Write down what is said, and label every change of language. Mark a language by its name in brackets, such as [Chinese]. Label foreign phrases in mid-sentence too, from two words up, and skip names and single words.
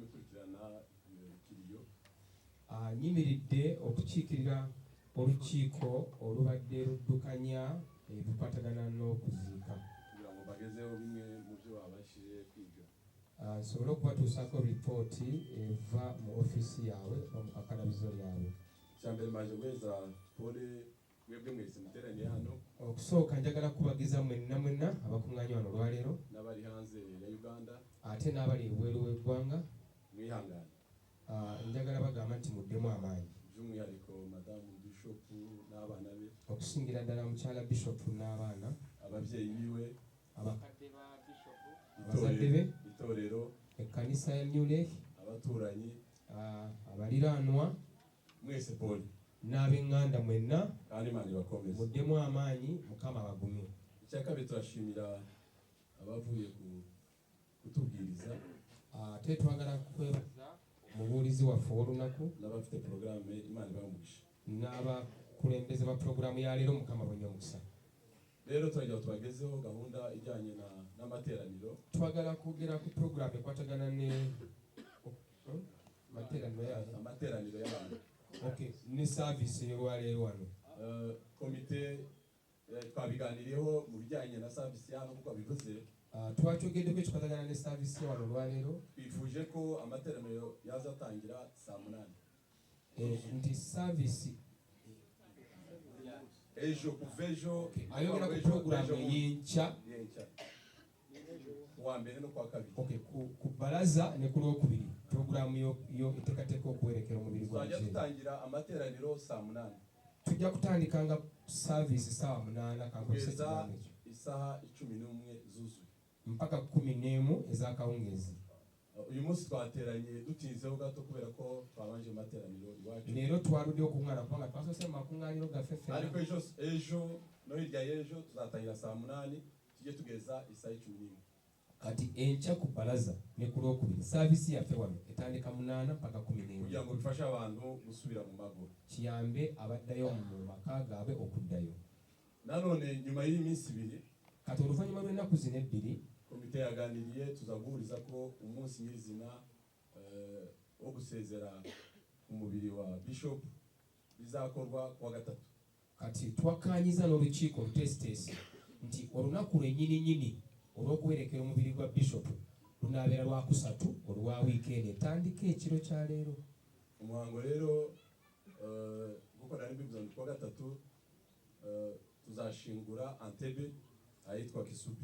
[Kinyarwanda] gukurikirana kiriyo [Ganda] nyimiridde okukiikirira olukiiko olubadde luddukanya ebikwatagana n'okuziika [Kinyarwanda] kugira ngo bagezeho bimwe mu byo babashije kwiga [Ganda] nsobole okubatuusaako ripooti eva mu ofiisi yaabwe oba mu kakalabizo lyabwe. [Kinyarwanda] kyambere maje gweza pole mwebwe mwese muteranye hano [Ganda] okusooka njagala kubagiza mwenna abakuŋŋaanye wano olwaleero [Kinyarwanda] n'abali hanze ya Uganda [Ganda] ate n'abali ebweru w'eggwanga [Kinyarwanda] mwihangane [Ganda] njagala bagamba nti muddemu amaanyi [Kinyarwanda] by'umwihariko madamu Bishop n'abana be [Ganda] okusingira ddala mukyala Bishop n'abaana [Kinyarwanda] ababyeyi biwe [Ganda] abakadde ba Bishop abazadde be [Kinyarwanda] itorero [Ganda] ekkanisa ya New Lake [Kinyarwanda] abaturanyi [Ganda] abaliraanwa [Kinyarwanda] mwese pole [Ganda] n'ab'eŋŋanda mwenna [Kinyarwanda] kandi Imana ibakomeze [Ganda] muddemu amaanyi Mukama abagumye. [Kinyarwanda] icyakabiri turashimira abavuye kutubwiriza [Ganda] ate twagala kwebaza omubuulizi waffe ow'olunaku [Kinyarwanda] n'abafite porogaramu Imana ibamugisha [Ganda] n'abakulembeze ba porogaramu ya leero Mukama bwenye omukisa. [Kinyarwanda] rero turagira ngo tubagezeho gahunda ijyanye n'amateraniro [Ganda] twagala kwogera ku porogaramu ekwatagana ne [Kinyarwanda] amateraniro y'abantu [Ganda] ne saavisi ey'olwaleero wano. [Kinyarwanda] komite twabiganiriyeho mu bijyanye na saavisi hano kuko bivuze [Ganda] twakyogeddeko ekikwatagana ne saavisi wano olwaleero [Kinyarwanda] twifuje ko amateraniro yazatangira saa 8 [Ganda] nti saavisi [Kinyarwanda] ejo kuva ejo [Ganda] ayogera ku porogaramu y'enkya [Kinyarwanda] kuwa mbere no kuwa kabiri [Ganda] ku bbalaza ne ku lwokubiri porogaramu yo eteekateeka okuwerekera omubiri gwa [Kinyarwanda] twajya dutangira amateraniro saa 8 [Ganda] tujja kutandikanga saavisi saa 8 [Kinyarwanda] kugeza isaha 11 zuzuye [Ganda] mpaka 11 ez'akawungeezi. [Kinyarwanda] uyu munsi twateranye dutinzeho gato kubera ko twabanje mu materaniro iwacu [Ganda] leero twaludde okuŋŋaana kubanga twasoose mu makuŋŋaaniro gaffe ffena [Kinyarwanda] ariko ejo no hirya y'ejo tuzatangira saa 8 tujye tugeza isaha 11 [Ganda] kati enkya ku bbalaza ne ku lwokubiri saavisi yaffe wano etandika 8 mpaka 11 [Kinyarwanda] kugira ngo bifashe abantu gusubira mu mago [Ganda] kiyambe abaddayo mu maka gaabwe okuddayo. [Kinyarwanda] nanone nyuma y'iyi minsi ibiri [Ganda] kati oluvannyuma lw'ennaku zino ebbiri [Kinyarwanda] komite yaganiriye tuza guhuriza ko umunsi nyirizina wo gusezera ku mubiri wa Bishop bizakorwa kuwa gatatu. [Ganda] kati twakkaanyiza n'olukiiko olutesitesi nti olunaku lwennyininyini olw'okuwerekera omubiri gwa Bishop lunaabeera lwakusatu olwa wiikendi etandika ekiro kya leero. [Kinyarwanda] umuhango rero nk'uko nari mbivuze kuwa gatatu tuzashingura Entebbe ahitwa Kisubi.